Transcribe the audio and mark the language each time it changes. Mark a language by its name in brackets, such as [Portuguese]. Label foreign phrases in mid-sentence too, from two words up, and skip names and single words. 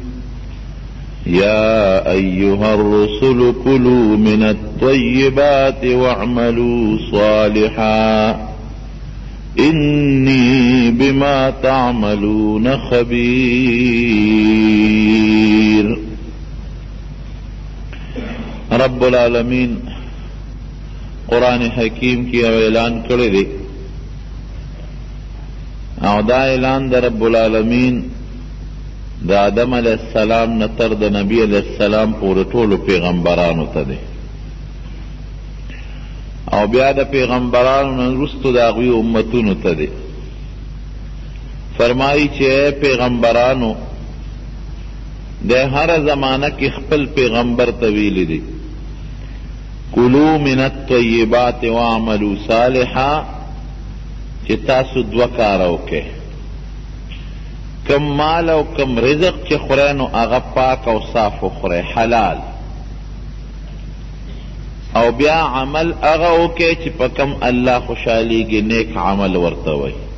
[Arabic] يا أيها الرسل كلوا من الطيبات واعملوا صالحا إني بما تعملون خبير. [Pashto] رب العالمین قرآن حکیم کی اعلان کرے دے او دا اعلان دا رب العالمین دا آدم علیہ السلام نتر دا نبی علیہ السلام پورے ټولو پیغمبرانو ته دے او بیا د پیغمبرانو نه وروستو د هغوی امتونو ته دی. فرمایي چې اے پیغمبرانو د هره زمانه کې خپل پیغمبر ته ویلي دي [Arabic] کلو من الطیبات واعملوا صالحا [Pashto] چې تاسو دوه کاره وکئ. کم مال او کم رزق چې خورئ نو هغه پاک او صاف وخورئ، حلال. او بیا عمل هغه وکئ چې په کم الله خوشحالیږي، نیک عمل ورته وایي.